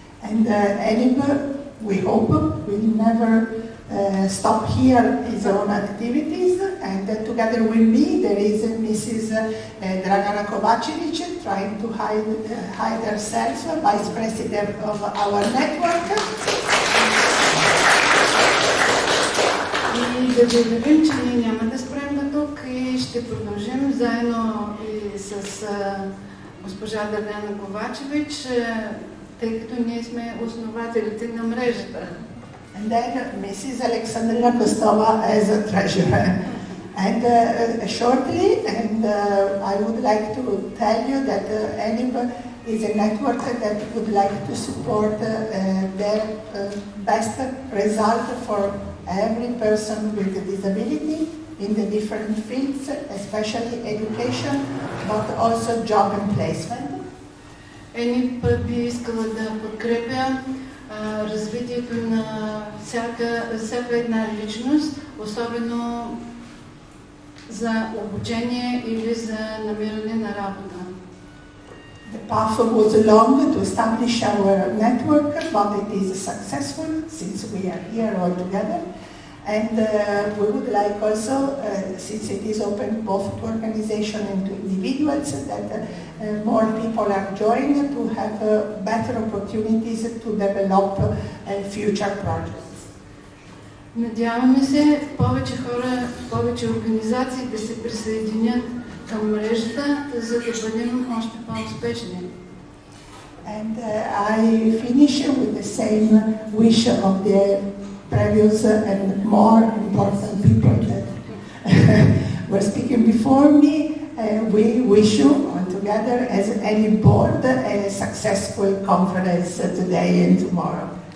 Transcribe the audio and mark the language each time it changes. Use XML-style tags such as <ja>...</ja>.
<en>And ENIB, we hope, will never stop here its own activities. And together with me, there is Mrs. Dragana Kovacevic, trying to hide herself, Vice President of our network.</en> <bg>И да ви уверим, че ние няма да спрем на тук и ще продължим заедно и с госпожа Дъргана Ковачевич, тъй като ние сме основателите на мрежата.</bg> <en>And then Mrs. Alexandrina Kostova as a treasurer. And shortly, I would like to tell you that ENIB is a network that would like to support their best result for every person with a disability in the different fields, especially education, but also job and placement.</en> <bg>ENIB би искала да подкрепя развитието на всяка една личност, особено за обучение или за намиране на работа.</bg> <en>The path was long to establish our network, but it is successful since we are here all together. And we would like also, since it is open both to organization and to individuals, that more people are joining to have better opportunities to develop future projects.</en> <bg>Надяваме се повече хора, повече организации да се присъединят към мрежата, за да бъдем още по-успешни.</bg> <en>And I finish with the same wish of the previous and more important people that were speaking before me. We wish you all together as any board a successful conference today and tomorrow.</en>